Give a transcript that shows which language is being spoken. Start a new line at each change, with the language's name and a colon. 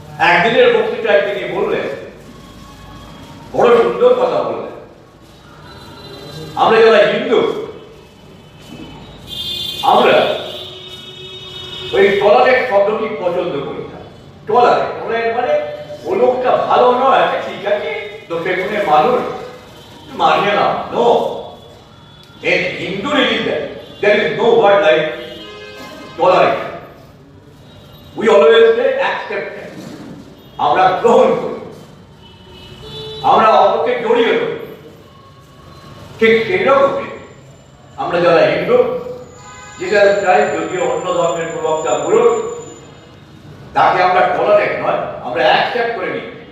Bangla: একদিনের বক্তৃতায় তিনি বললেন, বড় সুন্দর কথা বললেন, আমরা যারা হিন্দু, আমরা ওই টলারেট শব্দটি পছন্দ করি না। টলারেট মানে ও লোকটা ভালো নয়, ঠিক আছে, দোষে গুণে মানুষ মানিয়ে না।
English: No, in Hindu religion there is no word like tolerance. We always say acceptance.
Bangla: আমরা গ্রহণ করি, আমরা অপরকে জড়িয়ে ধরি। ঠিক সেই রকমই আমরা যারা হিন্দু, যেটা চাই, যদিও অন্য ধর্মের প্রবক্তা পুরুষ, তাকে আমরা টলারেট নয়, আমরা অ্যাকসেপ্ট করে নিই।